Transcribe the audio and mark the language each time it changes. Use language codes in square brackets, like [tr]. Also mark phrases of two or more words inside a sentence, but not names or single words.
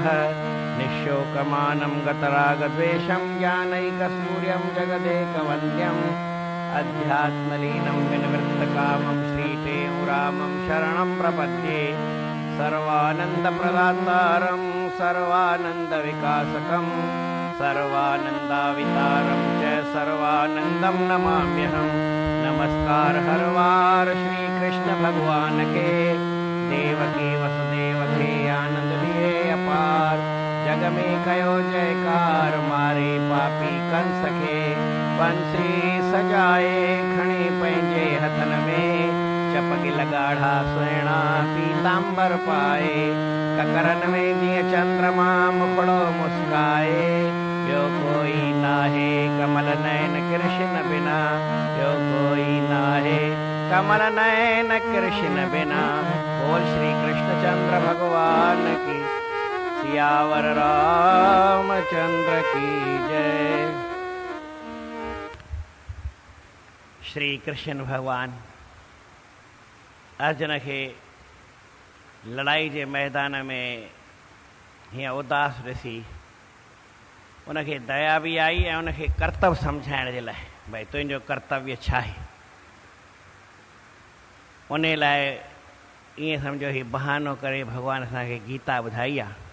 [sa] निःशोकमानं गतरागद्वेषं ज्ञानैकसूर्यं जगदेकवन्द्यम् अध्यात्मलीनं विनिवृत्तकामं श्रीटेमुरामं शरणं प्रपद्ये। सर्वानन्दप्रदातारं सर्वानन्दविकासकं सर्वानन्दावितारं च सर्वानन्दं नमाम्यहम्। [hi] नमस्कार हर वार श्री कृष्ण भगवान के, देवकी वसुदेव के आनंद लिए अपार। [sd] जग में कयो जयकार मारे पापी कंस के, बंसी सजाए खणे पंहिंजे हथन में। चपगी लगाढ़ा सुहिणा पीतांबर पाए, ककरन में जीअं चंद्रमा मुखड़ो मुस्काए। ॿियो कोई नाहे कमल नयन कृष्ण बिना, ॿियो कोई नाहे कमल नयन कृष्ण बिना। [hi] बोल श्री कृष्णचंद्र भगवान की, सियावर रामचंद्र की जय। श्री कृष्ण भगवान अर्जुन के लड़ाई के मैदान में [sd] हीअं उदास ॾिसी उनखे दया भी आई ऐं उनखे कर्तव्य सम्झाइण जे लाइ भई तुंहिंजो कर्तव्य छा आहे। उन लाइ ईअं सम्झो ही बहानो करे भगवान असांखे गीता ॿुधाई आहे।